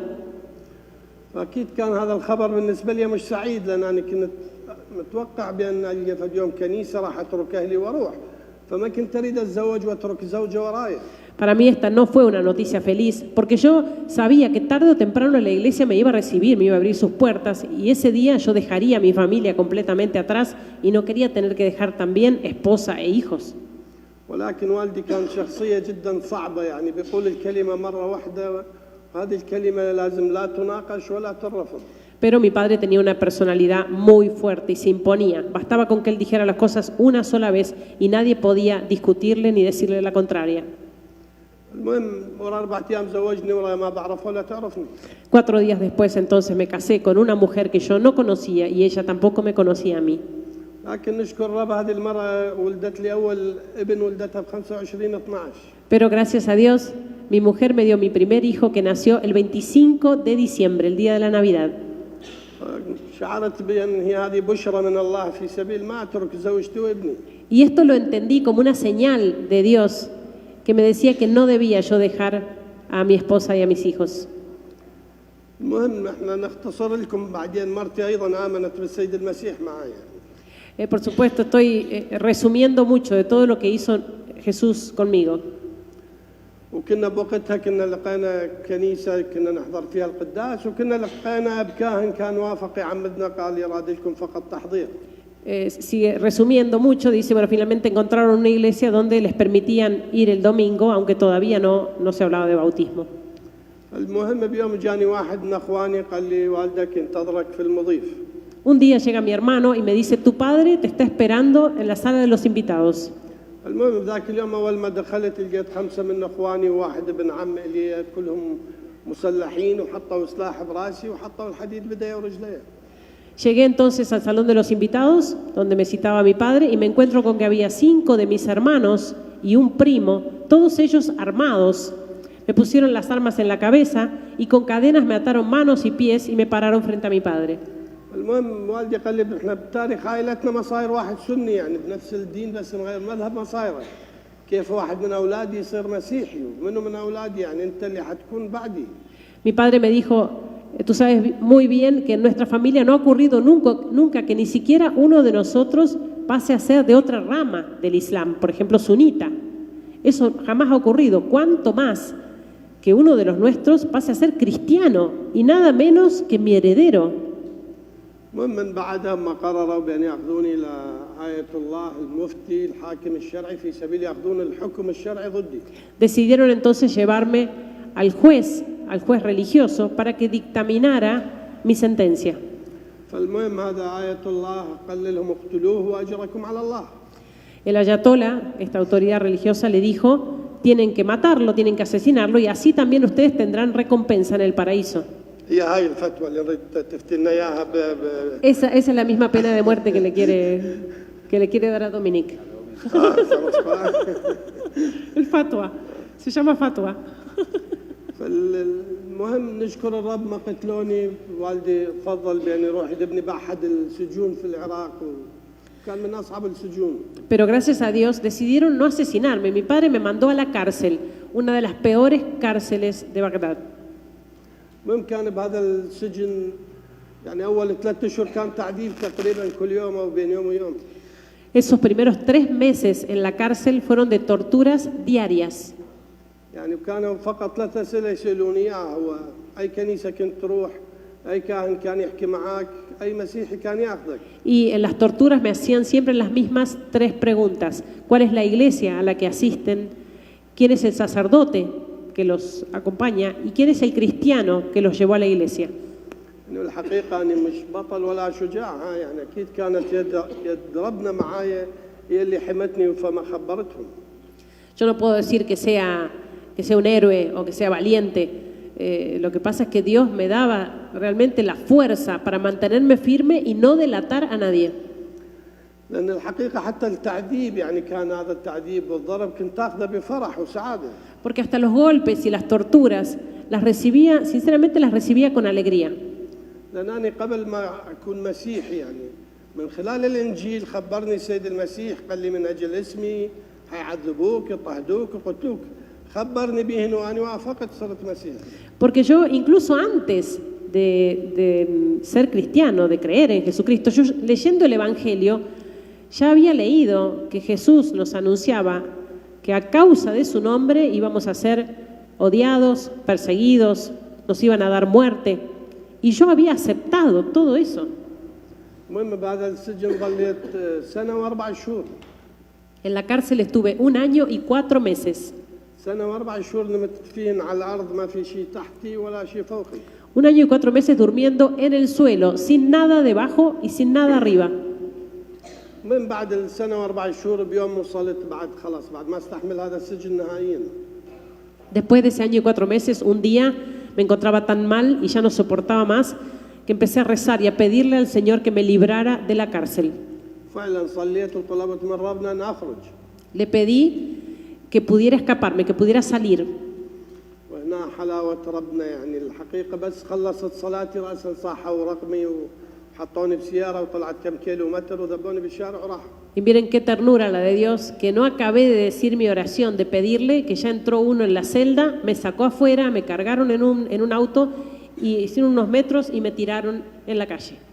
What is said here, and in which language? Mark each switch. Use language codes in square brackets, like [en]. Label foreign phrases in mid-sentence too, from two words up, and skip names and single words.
[ar] فأكيد كان هذا الخبر بالنسبة لي مش سعيد، لأن أنا كنت متوقع بأن ألقى في يوم كنيسة راح أترك أهلي وأروح، فما كنت أريد أتزوج وأترك زوجة وراي. [es] Para mí esta no fue una noticia feliz, porque yo sabía que tarde o temprano la iglesia me iba a recibir, me iba a abrir sus puertas, y ese día yo dejaría a mi familia completamente atrás y no quería tener que dejar también esposa e hijos. [ar] ولكن والدي كان شخصية جدا صعبة، يعني بيقول الكلمة مرة واحدة، هذه الكلمة لازم لا تناقش ولا ترفض. [es] Pero mi padre tenía una personalidad muy fuerte y se imponía. Bastaba con que él dijera las cosas una sola vez y nadie podía discutirle ni decirle la contraria. [ar] المهم ورا 4 أيام زوجني ولا ما بعرفها ولا تعرفني. [es] 4 días después entonces me casé con una mujer que yo no conocía y ella tampoco me conocía a mí. [ar] لكن نشكر الرب هذه المرة ولدت لي أول ابن، ولدتها ب 25/12. [es] Pero gracias a Dios, mi mujer me dio mi primer hijo que nació el 25 de diciembre, el día de la Navidad. [ar] شعرت بأن هذه بشرى من الله في سبيل ما أترك زوجتي وابني. [es] Y esto lo entendí como una señal de Dios que me decía que no debía yo dejar a mi esposa y a mis hijos. [ar] المهم احنا نختصر لكم بعدين مرتي أيضا آمنت بالسيد المسيح معايا. [es] Por supuesto, estoy resumiendo mucho de todo lo que hizo Jesús conmigo. [ar] وكنا بوقتها كنا لقينا كنيسة كنا نحضر فيها القداس، وكنا لقينا بكاهن كان وافق يعمدنا، قال يراد لكم فقط تحضير. [es] Sigue resumiendo mucho, dice, bueno, finalmente encontraron una iglesia donde les permitían ir el domingo, aunque todavía no se hablaba de bautismo. [ar] المهم بيوم جاني واحد من اخواني قال لي والدك ينتظرك في المضيف. [es] Un día llega mi hermano y me dice, tu padre te está esperando en la sala de los invitados. [ar] المهم ذاك اليوم اول ما دخلت لقيت 5 من اخواني وواحد ابن عم لي كلهم مسلحين، وحطوا سلاح براسي وحطوا الحديد بدايه ورجليه. [es] Llegué entonces al salón de los invitados, donde me citaba mi padre, y me encuentro con que había 5 de mis hermanos y un primo, todos ellos armados. Me pusieron las armas en la cabeza y con cadenas me ataron manos y pies y me pararon frente a mi padre. [ar] المهم والدي قال لي احنا بتاريخ عائلتنا مصاير واحد سني، يعني بنفس الدين بس نغير مذهب مصايره. كيف واحد من اولادي يصير مسيحي ومنه من اولادي، يعني انت اللي حتكون بعدي. [es] Mi padre me dijo, tú sabes muy bien que en nuestra familia no ha ocurrido nunca que ni siquiera uno de nosotros pase a ser de otra rama del Islam, por ejemplo, sunita. Eso jamás ha ocurrido. ¿Cuánto más que uno de los nuestros pase a ser cristiano y nada menos que mi heredero? [ar] المهم من بعدها ما قرروا بأن يأخذوني إلى آية الله المفتي الحاكم الشرعي في سبيل يأخذون الحكم الشرعي ضدي. [es] Decidieron entonces llevarme al juez religioso, para que dictaminara mi sentencia. [ar] فالمهم هذا آية الله قال لهم اقتلوه وأجركم على الله. [es] El ayatolá, esta autoridad religiosa, le dijo, tienen que matarlo, tienen que asesinarlo, y así también ustedes tendrán recompensa en el paraíso. [ar] هي هاي الفتوى اللي ردت تفتينا إياها [es] Esa es la misma pena de muerte que le quiere dar a Dominique. El fatwa, se llama fatwa. [ar] فالمهم نشكر الرب ما قتلوني. والدي فضل بأن يروح يدبني بأحد السجون في العراق، وكان من أصعب السجون. [es] Pero gracias a Dios decidieron no asesinarme. Mi padre me mandó a la cárcel, una de las peores cárceles de Bagdad. [ar] المهم كان بهذا السجن يعني أول 3 أشهر كان تعذيب تقريبا كل يوم أو بين يوم ويوم. [es] Esos primeros 3 meses en la cárcel fueron de torturas diarias. [ar] يعني كانوا فقط 3 أسئلة يسألوني إياها، هو أي كنيسة كنت تروح، أي كاهن كان يحكي معاك، أي مسيحي كان يأخذك. [es] Y en las torturas me hacían siempre las mismas 3 preguntas. ¿Cuál es la iglesia a la que asisten? ¿Quién es el sacerdote que los acompaña? ¿Y quién es el cristiano que los llevó a la iglesia? [ar] إنه الحقيقة أني مش بطل ولا شجاع، يعني أكيد كانت يد ربنا معايا هي اللي حمتني فما خبرتهم. [es] Yo no puedo decir que sea un héroe o que sea valiente. Lo que pasa es que Dios me daba realmente la fuerza para mantenerme firme y no delatar a nadie. [ar] لأن الحقيقة حتى التعذيب يعني كان هذا التعذيب والضرب كنت أخذه بفرح وسعادة. [es] Porque hasta los golpes y las torturas las recibía, sinceramente las recibía con alegría. [ar] لأنني قبل ما أكون مسيحي يعني من خلال الإنجيل خبرني السيد المسيح قال لي من أجل اسمي هيعذبوك يضطهدوك يقتلوك، خبرني به وأنا وافقت صرت مسيحي. [es] Porque yo incluso antes de ser cristiano, de creer en Jesucristo, yo leyendo el Evangelio ya había leído que Jesús nos anunciaba que a causa de su nombre íbamos a ser odiados, perseguidos, nos iban a dar muerte. Y yo había aceptado todo eso. [ar] المهم بهذا السجن ظليت سنة وأربع شهور. [es] En la cárcel estuve 1 año y 4 meses. [ar] سنة وأربع شهور نمت فيهن على الأرض ما في شيء تحتي ولا شيء فوقي. [es] 1 año y 4 meses durmiendo en el suelo, sin nada debajo y sin nada arriba. [ar] من بعد السنة وأربع شهور بيوم وصلت بعد خلاص بعد ما استحمل هذا السجن نهائيا. [es] Después de ese año y 4 meses, un día me encontraba tan mal y ya no soportaba más que empecé a rezar y a pedirle al Señor que me librara de la cárcel. [ar] فعلا صليت وطلبت من ربنا أن أخرج. [es] Le pedí que pudiera escaparme, que pudiera salir. [ar] وهنا حلاوة ربنا يعني الحقيقة بس خلصت صلاتي رأسا صاحوا رقمي وحطوني بسيارة وطلعت كم كيلومتر وذبوني بالشارع وراحوا. [es] Y miren qué ternura la de Dios, que no acabé de decir mi oración, de pedirle, que ya entró uno en la celda, me sacó afuera, me cargaron en un auto y hicieron unos metros y me tiraron en la calle.